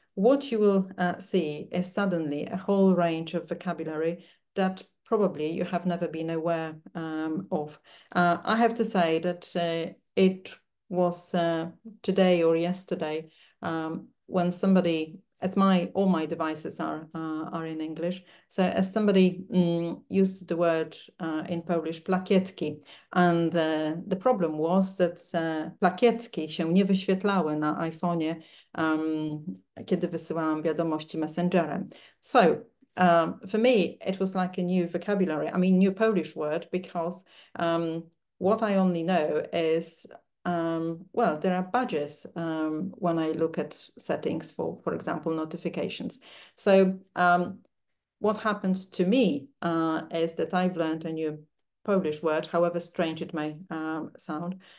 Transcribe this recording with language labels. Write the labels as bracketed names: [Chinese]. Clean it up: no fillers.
[English] What you will see is suddenly a whole range of vocabulary that probably you have never been aware of. I have to say that it was today or yesterday when somebody as all my devices are in English. So as somebody used the word in Polish plakietki, and the problem was that [Polish] plakietki się nie wyświetlały na iPhone'ie, kiedy wysyłałam wiadomości Messengerem. [English] So for me, it was like a new vocabulary, I mean, new Polish word, because what I only know is, well, there are badges when I look at settings for example, notifications. So what happened to me is that I've learned a new Polish word, however strange it may sound.